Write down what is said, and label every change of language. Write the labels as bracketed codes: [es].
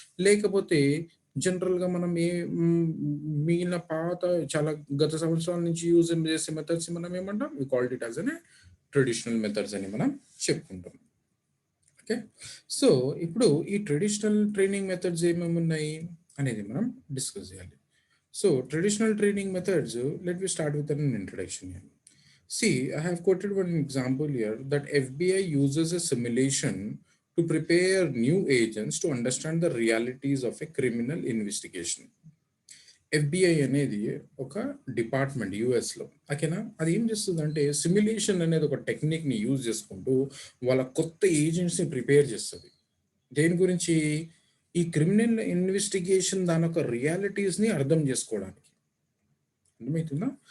[te] లేకపోతే జనరల్గా మనం మిగిలిన పాత చాలా గత సంవత్సరాల నుంచి యూజ్ చేసే మెథడ్స్ మనం ఏమంటాం, [en] we called it as untraditional methods [te] అని మనం చెప్పుకుంటాం. ఓకే, సో ఇప్పుడు ఈ ట్రెడిషనల్ ట్రైనింగ్ మెథడ్స్ ఏమేమి ఉన్నాయి అనేది మనం డిస్కస్ చేయాలి. [en] So traditional training methods, let me start with an introduction here. See, I have quoted one example here that FBI uses a simulation to prepare new agents to understand the realities of a criminal investigation. [te] FBI అనేది ఒక department యుఎస్లో, ఓకేనా, అది ఏం చేస్తుందంటే simulation అనేది ఒక టెక్నిక్ని use చేసుకుంటూ వాళ్ళ కొత్త ఏజెంట్స్ని ప్రిపేర్ చేస్తుంది. దేని గురించి? ఈ క్రిమినల్ ఇన్వెస్టిగేషన్ దాని యొక్క రియాలిటీస్ని అర్థం చేసుకోవడానికి. అర్థమవుతుందా?